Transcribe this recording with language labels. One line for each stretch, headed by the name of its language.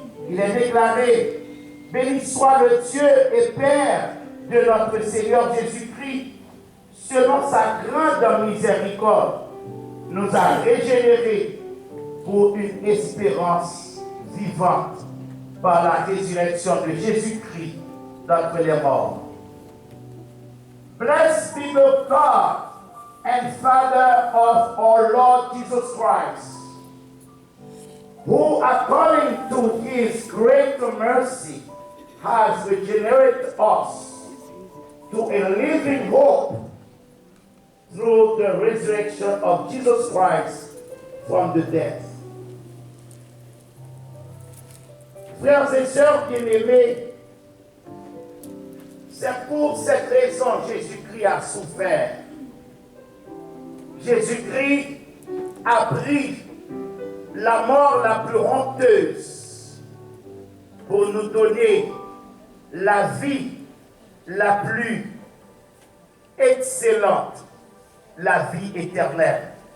French: il est déclaré: béni soit le Dieu et Père de notre Seigneur Jésus-Christ, selon sa grande miséricorde, nous a régénérés pour une espérance vivante par la résurrection de Jésus-Christ d'entre les morts.
English: Blessed be the God and Father of our Lord Jesus Christ, who according to his great mercy has regenerated us to a living hope through the resurrection of Jesus Christ from the dead.
French: Frères et sœurs bien-aimés, c'est pour cette raison que Jésus-Christ a souffert. Jésus-Christ a pris la mort la plus honteuse pour nous donner la vie la plus excellente, la vie éternelle.